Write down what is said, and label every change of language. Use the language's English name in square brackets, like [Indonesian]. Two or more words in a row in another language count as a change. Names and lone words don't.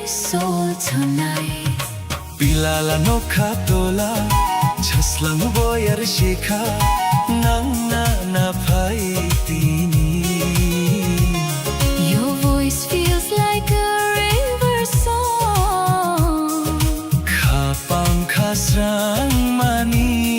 [English] soul tonight. [Kok Borok] Pilala no katola chaslang boyar shikha nangna na paitini. [English] Your voice feels like a river song. [Kok Borok] Kapang kasrang mani.